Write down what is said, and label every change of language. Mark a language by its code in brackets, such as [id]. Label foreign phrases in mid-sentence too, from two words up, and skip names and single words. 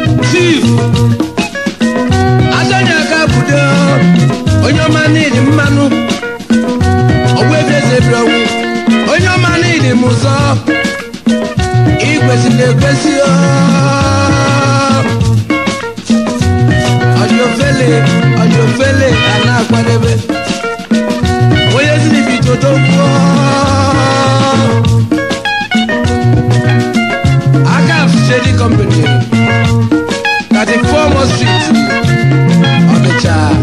[ig] Chief. Attorney Akabudo, onye ọma n'ili mmanụ. Ogbuefi Eze Ebironwu, onye ọma n'ili m ụzọ. Ị kwesịrị ekwesị o. [yo] Ọjọ́ fẹ́lẹ̀, ọjọ́ fẹ́lẹ̀, [ig] a na-akwadebe. Onye si n'ibi toto kwuo. Aka Shady Company, thirty-four Mo Street, Onitsha.